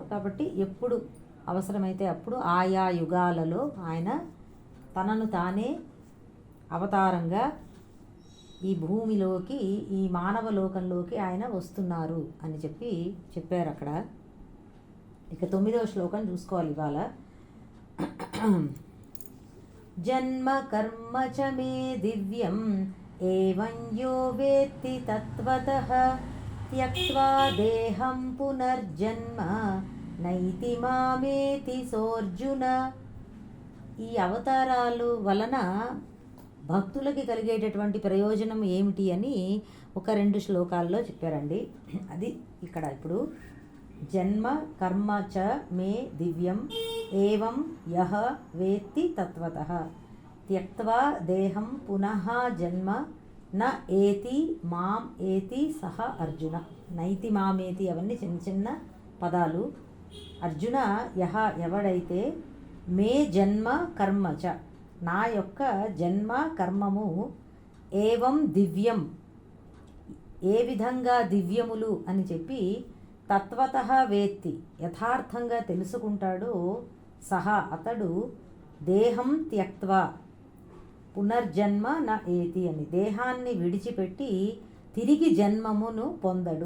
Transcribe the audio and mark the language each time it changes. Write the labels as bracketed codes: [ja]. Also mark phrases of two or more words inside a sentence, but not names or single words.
[te] కాబట్టి ఎప్పుడు అవసరమైతే అప్పుడు ఆయా యుగాలలో ఆయన తనను తానే అవతారంగా ఈ భూమిలోకి, ఈ మానవ లోకంలోకి ఆయన వస్తున్నారు అని చెప్పారు అక్కడ. ఇక 9వ శ్లోకం చూసుకోవాలి ఇవాళ. [sa] జన్మ కర్మ చ మే దివ్యం ఏవం యో వేత్తి తత్వతః త్యక్త్వా దేహం పునర్జన్మ నైతి మామేతి సోర్జున. [te] ఈ అవతారాలు వలన భక్తులకి కలిగేటటువంటి ప్రయోజనం ఏమిటి అని ఒక 2 శ్లోకాల్లో చెప్పారండి. అది ఇక్కడ ఇప్పుడు [sa] జన్మ కర్మ చ మే దివ్యం ఏవం యః వేత్తి తత్వతః త్యక్త్వా దేహం పునః జన్మ న ఏతి మాం ఏతి సహ అర్జున. నైతి మామేతి [te] అవన్నీ చిన్న చిన్న పదాలు. [sa] అర్జున యః [te] ఎవడైతే [sa] మే జన్మ కర్మ చ [te] నా యొక్క జన్మ కర్మము [sa] ఏవం దివ్యం [te] ఏ విధంగా దివ్యములు అని చెప్పి [sa] తత్వతః వేత్తి [te] యథార్థంగా తెలుసుకుంటాడో సహ అతడు [sa] దేహం త్యక్త్వా పునర్జన్మ న ఏతి [te] అని దేహాన్ని విడిచిపెట్టి తిరిగి జన్మమును పొందడు.